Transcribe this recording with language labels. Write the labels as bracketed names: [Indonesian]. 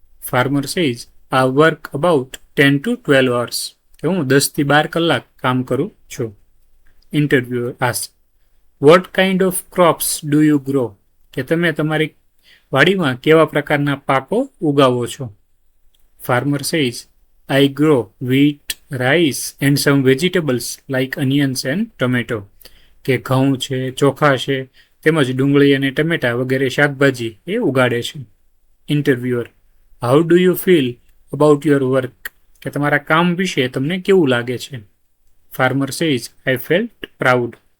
[English] Farmer says, I work about 10 to 12 hours. [Gujarati] કે હું 10 થી 12 કલાક કામ કરું છું. [English] Interviewer ask, what kind of crops do you grow? [Gujarati] કે તમે તમારી વાડીમાં કેવા પ્રકારના પાકો ઉગાવો છો? [English] Farmer says, I grow wheat, rice and some vegetables like onions and tomato. [Gujarati] કે ઘઉં છે, ચોખા છે, તેમજ ડુંગળી અને ટમેટા વગેરે શાકભાજી એ ઉગાડે છે. [English] Interviewer, how do you feel about your work? [Gujarati] કે તમારા કામ વિશે તમને કેવું લાગે છે? [English] Farmer says, I felt proud.